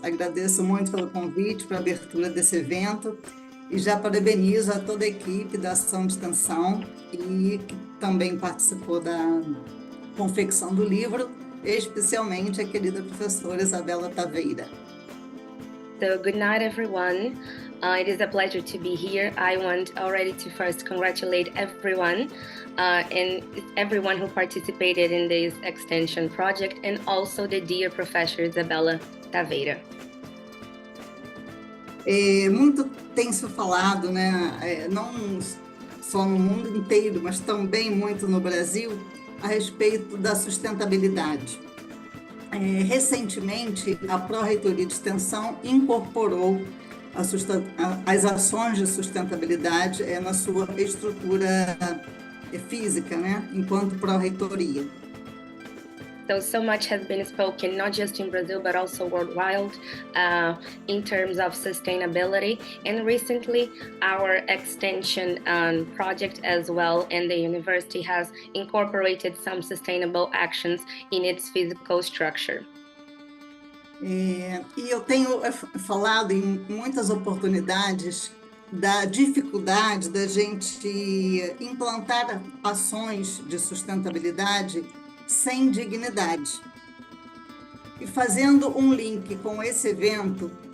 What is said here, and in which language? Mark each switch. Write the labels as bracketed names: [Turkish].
[Portuguese] Agradeço muito pelo convite para a abertura desse evento e já parabenizo a toda a equipe da ação de extensão e que também participou da confecção do livro, especialmente a querida professora Isabela Taveira. [English] So, good night, everyone. It is a pleasure to be here. I want already to first congratulate everyone and everyone who participated in this extension project, and also the dear professor Isabela Taveira. [Portuguese] Muito tem se falado, né, não só no mundo inteiro, mas também muito no Brasil, a respeito da sustentabilidade. Recentemente, a Pró-Reitoria de Extensão incorporou as ações de sustentabilidade na sua estrutura física, né, enquanto Pró-Reitoria. [English] So much has been spoken, not just in Brazil, but also worldwide, in terms of sustainability. And recently, our extension project as well, and the university has incorporated some sustainable actions in its physical structure. [Portuguese] E eu tenho falado em muitas oportunidades da dificuldade da gente implantar ações de sustentabilidade sem dignidade. E fazendo um link com esse evento,